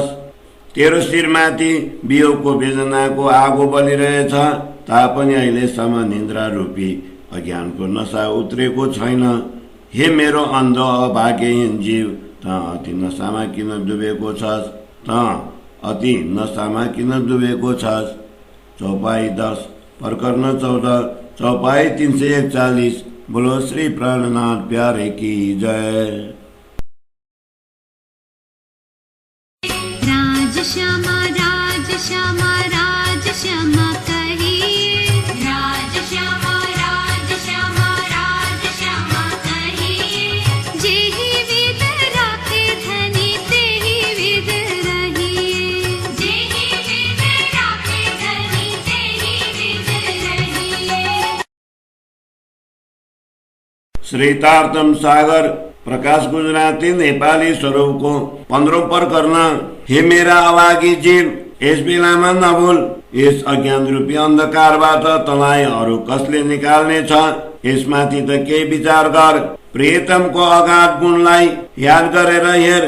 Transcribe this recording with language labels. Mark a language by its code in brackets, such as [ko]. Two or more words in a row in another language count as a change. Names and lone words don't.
[ne] तेरो शिरमाथि वियोगको वेदनाको आगो बलिरहेछ, तापनि अहिलेसम्म निन्द्रा रूपी अज्ञानको नशा उत्रेको छैन। हे मेरो अन्ध अभाग्यहीन जीव, त अति नशामा किन डुबेको छस्? त अति नशामा किन डुबेको छस्? चौपाई 10 प्रकरण 14 चौपाई 341। [hi] बोलो श्री प्राणनाथ प्यारे की जय। राज श्यामा राज श्यामा राज श्यामा कहिए, राज श्यामा राज श्यामा राज श्यामा कहिए। जेहि विद राखे धनी तेहि विद रहिए, जेहि विद राखे धनी तेहि विद रहिए। [ne] श्री तारतम सागर प्रकाश गुजराती नेपाली स्वरूपको 15औं प्रकरण। हे मेरा अभागी जीव, यस बेलामा नभुल। यस अज्ञान रूपी अन्धकारबाट तँलाई अरू कसले निकाल्ने छ? यसमाथि त केही विचार गर। प्रियतमको अगाध गुणलाई याद गरेर हेर।